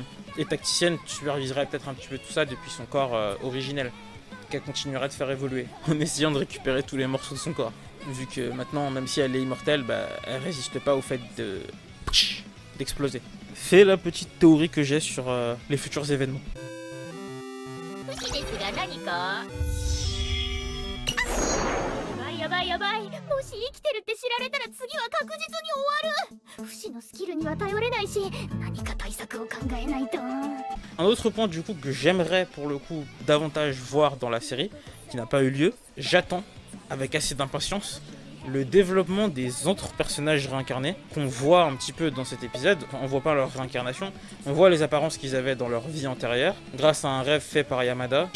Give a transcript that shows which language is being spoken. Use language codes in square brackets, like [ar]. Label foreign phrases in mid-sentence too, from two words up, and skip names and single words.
[fr] Et Tacticienne superviserait peut-être un petit peu tout ça depuis son corps originel, qu'elle continuerait de faire évoluer, en essayant de récupérer tous les morceaux de son corps. Vu que maintenant, même si elle est immortelle, elle résiste pas au fait d'exploser. C'est la petite théorie que j'ai sur les futurs événements. [ja] が何かやばいやばい、もし生きてるって知られたら次は確実に終わる。不死のスキルには頼れないし、何か対策を考えないと。 [fr] Un autre point du coup que j'aimerais pour le coup davantage voir dans la série, qui n'a pas eu lieu, j'attends avec assez d'impatience le développement des autres personnages réincarnés qu'on voit un petit peu dans cet épisode. Enfin, on voit pas leur réincarnation, on voit les apparences qu'ils avaient dans leur vie antérieure grâce à un rêve fait par Yamada.